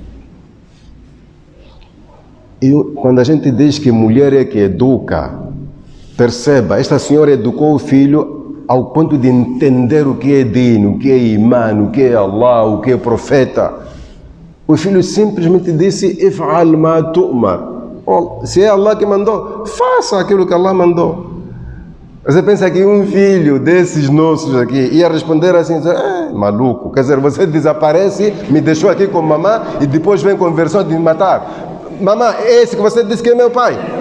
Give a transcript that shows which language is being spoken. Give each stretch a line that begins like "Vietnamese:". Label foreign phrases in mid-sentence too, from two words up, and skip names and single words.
Portuguese: E quando a gente diz que mulher é que educa, perceba, esta senhora educou o filho ao ponto de entender o que é dino, o que é imã, o que é Allah, o que é profeta. O filho simplesmente disse:
Arabic: افعل ما تؤمر.
Portuguese: Se é Allah que mandou, faça aquilo que Allah mandou. Você pensa que um filho desses nossos aqui ia responder assim: maluco, quer dizer, você desaparece, me deixou aqui com mamãe e depois vem com versão de me matar. Mamãe, esse que você disse que é meu pai.